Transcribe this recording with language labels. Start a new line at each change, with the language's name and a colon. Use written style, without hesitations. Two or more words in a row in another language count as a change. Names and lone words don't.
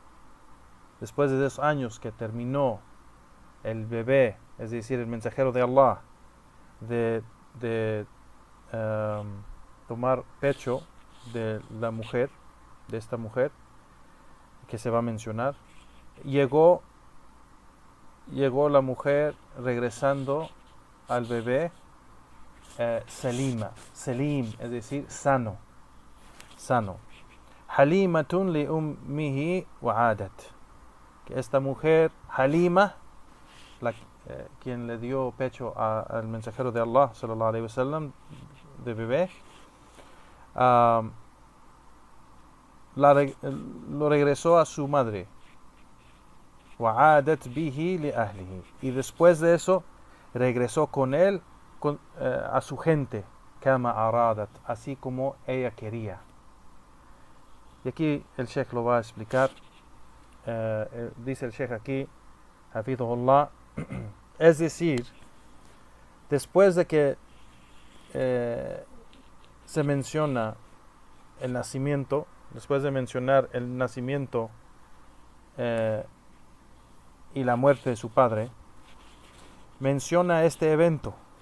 Spanish: que terminó el bebé, es decir, el mensajero de Allah, de tomar pecho de la mujer, de esta mujer que se va a mencionar, llegó la mujer regresando al bebé Selim, es decir, sano.
Arabic: حليمة لأمه وعادت.
Spanish: Que esta mujer, Halima, quien le dio pecho al mensajero de Allah,
Arabic: صلى الله عليه وسلم,
Spanish: de bebé, lo regresó a su madre.
Arabic: وعادت به لأهله.
Spanish: Y después de eso regresó con él a su gente,
Arabic: كما أرادت,
Spanish: así como ella quería. Y aquí el Sheikh lo va a explicar. Dice el Sheikh aquí, hafidhullah, es decir, después de que se menciona el nacimiento, después de mencionar el nacimiento y la muerte de su padre, menciona este evento.